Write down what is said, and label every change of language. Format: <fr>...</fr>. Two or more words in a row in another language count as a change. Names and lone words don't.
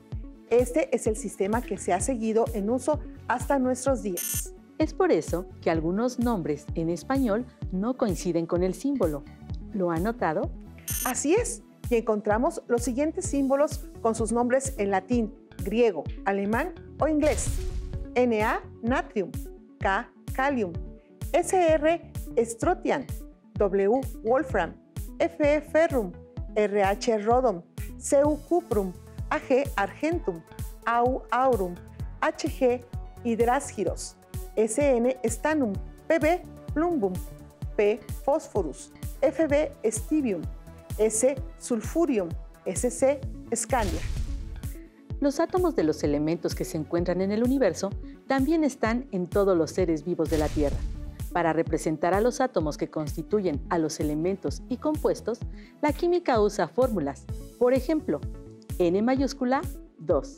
<es>Este es el sistema que se ha seguido en uso hasta nuestros días. Es por eso que algunos nombres en español no coinciden con el símbolo. ¿Lo han notado? Así es, y encontramos los siguientes símbolos con sus nombres en latín, griego, alemán o inglés. Na, natrium, K, kalium, Sr, strontium, W, wolfram, Fe, ferrum, Rh, rhodum, Cu, cuprum, Ag, argentum, Au, aurum, Hg, hidrasgiros, Sn, stannum, Pb, plumbum, P, phosphorus, Fb, stibium, S, sulfurium, Sc, scandia. Los átomos de los elementos que se encuentran en el universo también están en todos los seres vivos de la Tierra. Para representar a los átomos que constituyen a los elementos y compuestos, la química usa fórmulas. Por ejemplo, N mayúscula, 2.</es>